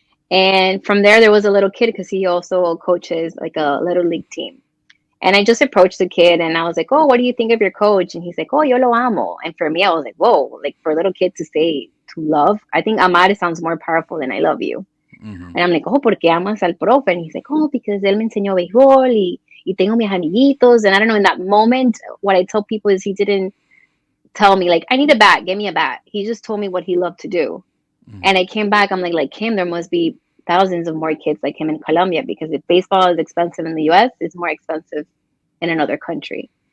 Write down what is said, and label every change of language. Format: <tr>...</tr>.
<en>And from there was a little kid because he also coaches like a little league team. And I just approached the kid and I was like, "Oh, what do you think of your coach?" And he's like, "Oh,</en> <es>yo lo amo."</es> <en>And for me, I was like, "Whoa!" Like for a little kid to say to love, I think amar sounds more powerful than I love you. Mhm. And I'm like, "Oh,</en> <es>¿por qué amas al profe?"</es> <en>And he's like, "Oh, because</en> <es>él me enseñó béisbol y tengo mis amiguitos."</es> <en>And I don't know, in that moment, what I tell people is he didn't tell me like, "I need a bat, give me a bat." He just told me what he loved to do. And Mhm. I came back, I'm like him, there must be thousands of more kids like him in Colombia because if baseball is expensive in the US, it's more expensive in another country.</en>